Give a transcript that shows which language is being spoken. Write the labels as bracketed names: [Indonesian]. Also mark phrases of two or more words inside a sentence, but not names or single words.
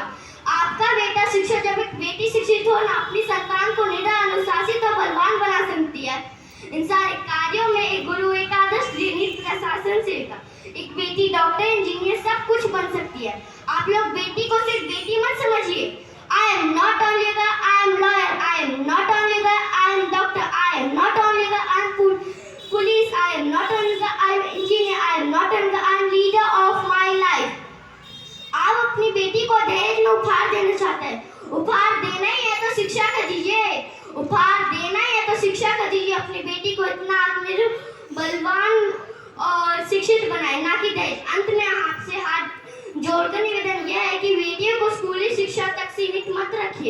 [Hindi] आपका बेटा शिक्षित, जब एक बेटी शिक्षित हो ना, अपनी संतान को निडर, अनुशासित और बलवान बना सकती है। इन सारे कार्यों में एक गुरु, एक आदर्श, नीति का शासन से एक बेटी डॉक्टर, इंजीनियर सब कुछ बन सकती है। आप लोग बेटी को सिर्फ बेटी मत समझिए। [English] I am not only a girl, I am lawyer. I am not only a girl, I am doctor. I am not only a girl, I am police. I am not only a girl, I am engineer. I am not only a girl, I am leader of my life. [Hindi] आप अपनी बेटी को दहेज में उपहार देना चाहते हैं। उपहार देना ही है तो शिक्षा का दीजिए। उपहार देना ही है तो शिक्षा का दीजिए। अपनी बेटी को इतना आत्मनिर्भर, बलवान और शिक्षित बनाए, ना कि दहेज। अंत में आपसे हाथ जोड़कर निवेदन यह है कि बेटियों को स्कूली शिक्षा तक सीमित मत रखिए।